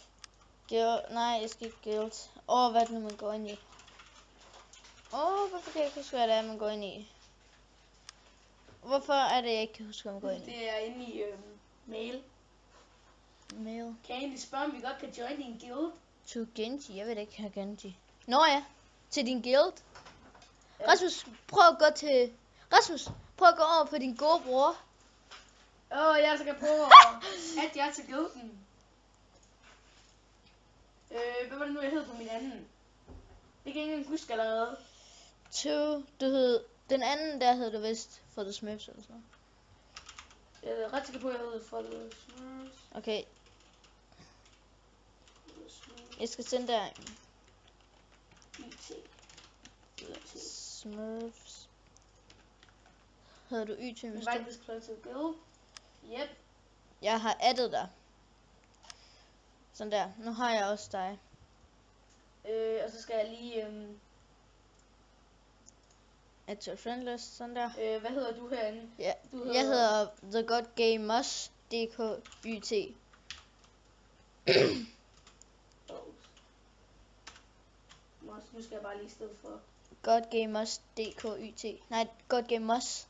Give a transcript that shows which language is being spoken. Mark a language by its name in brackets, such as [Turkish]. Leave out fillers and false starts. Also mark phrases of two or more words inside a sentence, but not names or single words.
[Danish] Nej, jeg skal ikke guild. Hvad er det nu, man går ind i? Hvorfor kan jeg ikke huske, hvad det er, man går ind i? Hvorfor er det, jeg ikke kan huske, hvad man går ind i? Det er inde i mail. Mail. Kan jeg egentlig spørge, om vi godt kan join din guild? [English] To Genji. [Danish] Jeg ved ikke, her Genji. Nå ja. Til din guild. Ja. Rasmus, prøv at gå til... Rasmus, prøv at gå over på din gode bror. Jeg skal prøve at jeg til guilden. Hvad var det nu, jeg hed på min anden? Det kan jeg ikke engang huske allerede. Du hed... Den anden, der hed du vist for The Smurfs eller sådan noget. Jeg er ret sikker på, at jeg hed for The Smurfs. Okay. Jeg skal sende der. YT. Smurfs. Hedder du YT? [English] Invite this player to the guild. Yep. [Danish] Jeg har addet dig. Sådan der. Nu har jeg også dig. Og så skal jeg lige... [English] Add to friend list. [Danish] Sådan der. hvad hedder du herinde? Ja. Du Jeg hedder The God Gamers DK YT. Nu skal jeg bare lige i stedet for... God Gamers DK YT. Nej, God Gamers.